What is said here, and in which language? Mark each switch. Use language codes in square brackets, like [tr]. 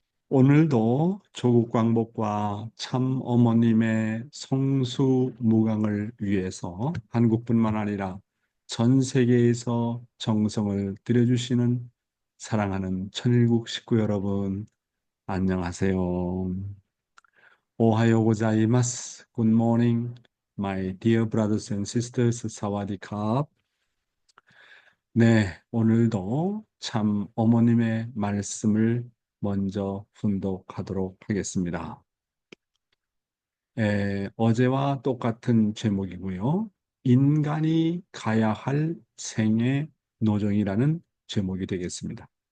[ko] 오늘도 조국 광복과 참 어머님의 성수무강을 위해서 한국뿐만 아니라 전 세계에서 정성을 들여주시는 사랑하는 천일국 식구 여러분, 안녕하세요. [ja] 오하요 고자이마스. [en] Good morning, my dear brothers and sisters. [th] 사와디캅. [ko] 네, 오늘도 참 어머님의 말씀을 먼저 훈독하도록 하겠습니다. 어제와 똑같은 제목이고요. 인간이 가야 할 생애 노정이라는 제목이 되겠습니다.